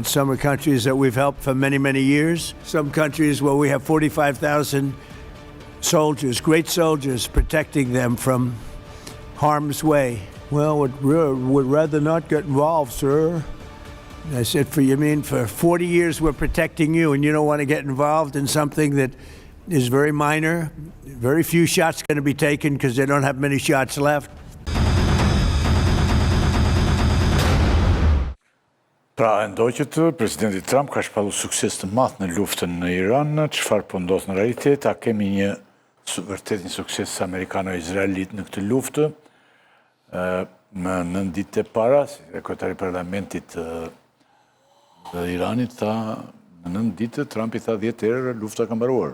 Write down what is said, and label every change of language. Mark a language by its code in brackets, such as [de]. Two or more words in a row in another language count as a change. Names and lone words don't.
[en] Some are countries that we've helped for many, many years. Some countries where we have 45,000 soldiers, great soldiers, protecting them from harm's way. Well, would rather not get involved, sir. I said, for 40 years we're protecting you, and you don't want to get involved in something that is very minor. Very few shots going to be taken because they don't have many shots left. [sq] Pra, ndoqët, presidenti Trump ka shpallur sukses të madh në luftën në Iran, çfarë po ndodh në realitet, a kemi një vërtet një sukses amerikano-izraelit në këtë luftë? Më 9 ditë e para, sekretari i parlamentit të Iranit tha, në 9 ditë Trumpi tha 10 herë lufta ka mbaruar.